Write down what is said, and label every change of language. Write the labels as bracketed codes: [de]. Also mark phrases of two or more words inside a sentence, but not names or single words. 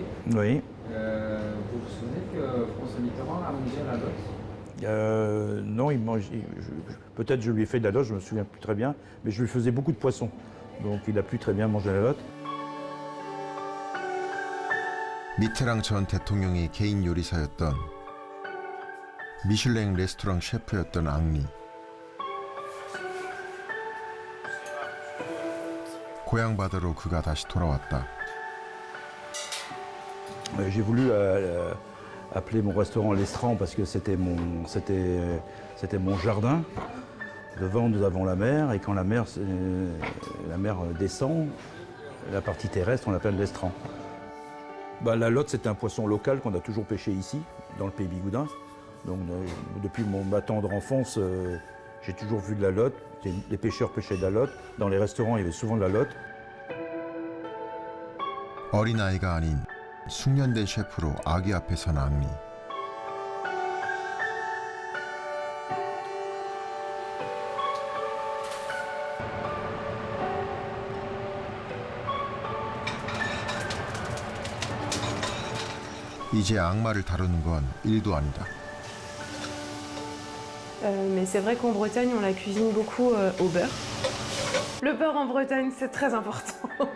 [fr] Oui. vous vous souvenez que François Mitterrand a mangé la lotte? Non, il mange. Peut-être je lui ai fait de la lotte, je me souviens plus très bien, mais je lui faisais beaucoup de poissons. Donc il a pu très bien manger la lotte. [ko] 미테랑 전 대통령이 개인 요리사였던 미슐랭 레스토랑 셰프였던 앙리. 고향 바다로 그가 다시 돌아왔다. [fr] J'ai voulu appeler mon restaurant l'Estran parce que c'était mon jardin. Devant, nous avons la mer, et quand la mer descend, la partie terrestre, on l'appelle l'Estran. La lotte, c'est un poisson local qu'on a toujours pêché ici, dans le pays bigoudin. Donc, depuis ma tendre enfance, j'ai toujours vu de la lotte. Les pêcheurs pêchaient de la lotte. Dans les restaurants, il y avait souvent de la lotte. [ko] 어린아이가 아닌 숙련된 셰프로 아기 앞에 선 앙리. 이제 악마를 다루는 건 일도 아니다. [fr] Mais c'est vrai qu'en Bretagne, on la cuisine beaucoup au beurre. Le beurre en Bretagne, c'est très important.